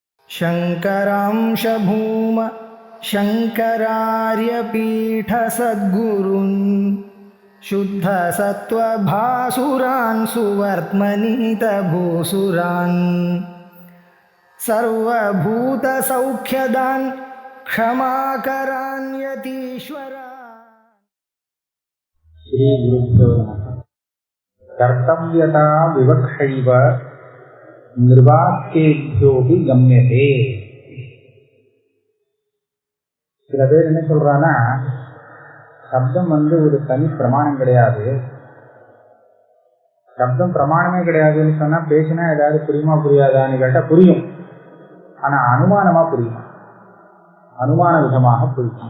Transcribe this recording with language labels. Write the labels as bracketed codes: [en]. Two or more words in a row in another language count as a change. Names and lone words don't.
[sa] शङ्करांश भूम शङ्करार्यपीठसद्गुरून् शुद्धसत्त्वभासुरान् सुवर्त्मनीतभूसुरान् सर्वभूतसौख्यदान् क्षमाकरान् यतीश्वरान्। श्रीगुरुभ्यो नमः। कर्तव्यता विवक्षैव निर्वाक्येभ्योऽपि गम्यते. [ta] சில பேர் என்ன சொல்றான்னா, சப்தம் ஒரு தனி பிரமாணம் கிடையாது, சப்தம் பிரமாணமே கிடையாதுன்னு சொன்னா பேசினா ஏதாவது புரியுமா புரியாதான்னு கேட்டா புரியும், ஆனா அனுமானமா புரியும், அனுமான விதமாக புரியும்.